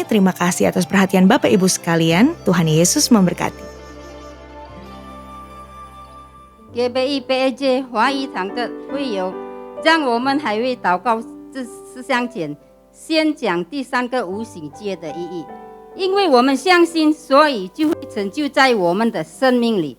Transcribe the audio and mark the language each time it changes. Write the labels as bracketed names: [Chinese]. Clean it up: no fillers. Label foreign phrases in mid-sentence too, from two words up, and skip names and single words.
[Indonesian] Terima kasih atas perhatian Bapak Ibu sekalian. Tuhan Yesus memberkati. [Chinese] GBI PAJ 华语堂的会友，让我们还未祷告之事项前，先讲第3个无形界的意义。因为我们相信，所以就会成就在我们的生命里。